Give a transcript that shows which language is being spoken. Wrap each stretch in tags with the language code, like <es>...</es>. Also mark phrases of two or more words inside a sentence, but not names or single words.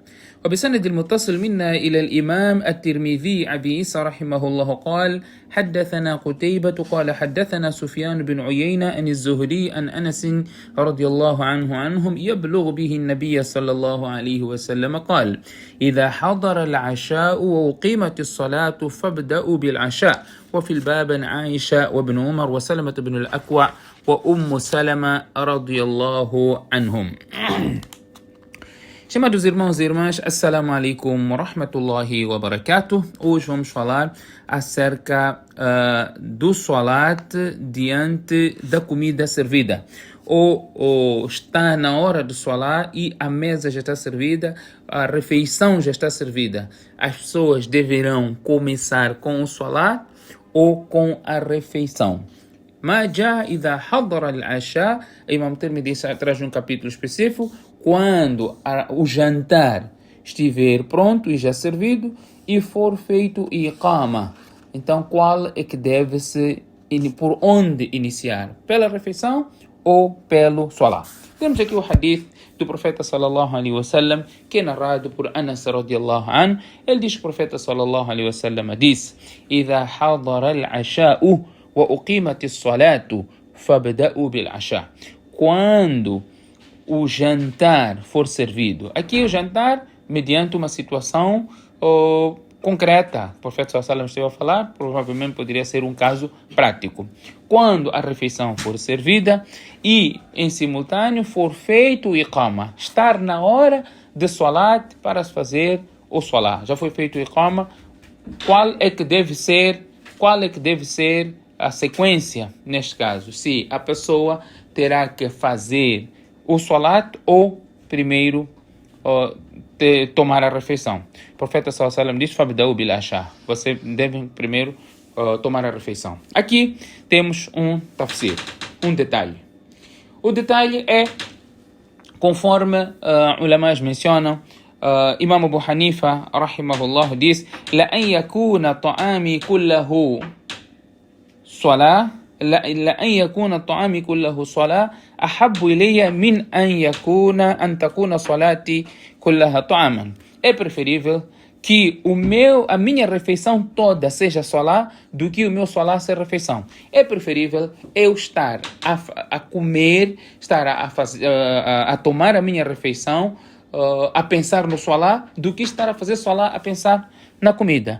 <ar>وبسند المتصل منا إلى الإمام الترمذي أبي عيسى رحمه الله قال: حدثنا قتيبة قال حدثنا سفيان بن عيينة عن الزهري عن أنس رضي الله عنهم يبلغ به النبي صلى الله عليه وسلم قال: إذا حضر العشاء وأقيمت الصلاة فابدأوا بالعشاء. وفي الباب عائشة وابن عمر وسلمة بن الأكوع وأم سلمة رضي الله عنهم.</ar> <pt>Chamados irmãos e irmãs,</pt> <ar>السلام عليكم ورحمة الله وبركاته.</ar> <pt>Hoje vamos falar acerca do salat diante da comida servida. Ou está na hora do salat e a mesa já está servida, a refeição já está servida. As pessoas deverão começar com o salat ou com a refeição.</pt> <ar>ما جاء إذا حضر العشاء.</ar> <pt>Imam Tirmidhi traz um capítulo específico quando o jantar estiver pronto e já servido e for feito iqama. Então, qual é que deve-se, por onde iniciar? Pela refeição ou pelo salat? Temos aqui o hadith do profeta</pt> <ar>صلى الله عليه وسلم,</ar> <pt>que é narrado por Anas</pt> <ar>رضي الله عنه.</ar> <pt>Ele diz que o profeta</pt> <ar>صلى الله عليه وسلم</ar> <pt>disse:</pt> <ar>إذا حضر العشاء وأقيمت الصلاة فابدأوا بالعشاء.</ar> <pt>Quando o jantar for servido. Aqui o jantar mediante uma situação concreta. O profeta</pt> <ar>صلى الله عليه وسلم</ar> <pt>esteve a falar, provavelmente poderia ser um caso prático. Quando a refeição for servida e em simultâneo for feito o iqama, estar na hora de salat para fazer o salat. Já foi feito o iqama, qual é que deve ser a sequência neste caso? Se a pessoa terá que fazer o salat ou primeiro tomar a refeição. O profeta</pt> <ar>صلى الله عليه وسلم</ar> <pt>diz:</pt> <ar>"فابدأوا بالعشاء."</ar> <pt>Você deve primeiro tomar a refeição. Aqui temos um tafsir, um detalhe. O detalhe é, conforme ulamás mencionam, Imam Abu Hanifa rahimahullah diz:</pt> <ar>"لأن يكون طعامي كله صلاة لأن يكون الطعام كله صلاة أحب إلي من أن تكون صلاتي كلها طعاما."</ar> <pt>É preferível que a minha refeição toda seja salá do que o meu salá ser refeição. É preferível eu estar a comer, estar a tomar a minha refeição, a pensar no salá, do que estar a fazer salá a pensar na comida.</pt>